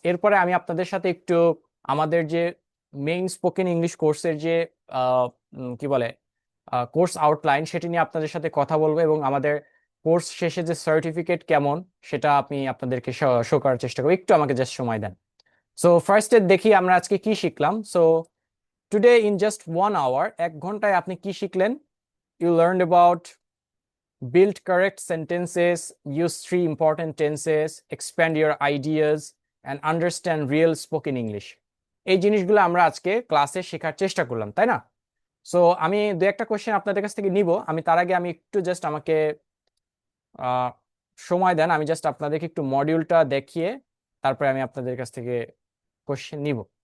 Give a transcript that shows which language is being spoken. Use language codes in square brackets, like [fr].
[bn] এরপরে আমি আপনাদের সাথে একটু আমাদের যে মেইন স্পোকেন ইংলিশ কোর্সের যে কি বলে কোর্স আউটলাইন, সেটি নিয়ে আপনাদের সাথে কথা বলবো, এবং আমাদের কোর্স শেষে যে সার্টিফিকেট কেমন সেটা আমি আপনাদেরকে শো করার চেষ্টা করবো। একটু আমাকে জাস্ট সময় দেন। সো ফার্স্টে দেখি আমরা আজকে কি শিখলাম। [en] so today in just 1 hour, [bn] 1 ঘন্টায় আপনি কি শিখলেন? [en] You learned about build correct sentences, use 3 important tenses, expand your ideas, and understand real spoken English. [bn] এই জিনিসগুলো আমরা আজকে ক্লাসে শেখার চেষ্টা করলাম, তাই না? সো আমি দু একটা কোশ্চেন আপনাদের কাছ থেকে নিব। আমি তার আগে আমি একটু জাস্ট আমাকে সময় দেন, আমি জাস্ট আপনাদেরকে একটু মডিউলটা দেখিয়ে তারপরে আমি আপনাদের কাছ থেকে কোশ্চেন নিব।